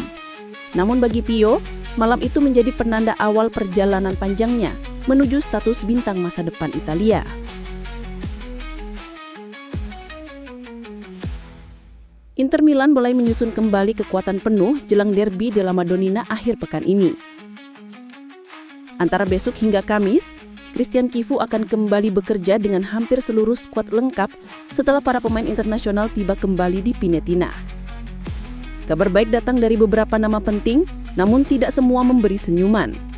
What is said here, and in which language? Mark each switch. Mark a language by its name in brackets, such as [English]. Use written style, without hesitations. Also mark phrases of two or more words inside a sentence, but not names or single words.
[Indonesian] Namun bagi Pio, malam itu menjadi penanda awal perjalanan panjangnya menuju status bintang masa depan Italia. Inter Milan mulai menyusun kembali kekuatan penuh jelang derby della Madonnina akhir pekan ini. Antara besok hingga Kamis, Christian Chivu akan kembali bekerja dengan hampir seluruh skuad lengkap setelah para pemain internasional tiba kembali di Pinetina. Kabar baik datang dari beberapa nama penting, namun tidak semua memberi senyuman.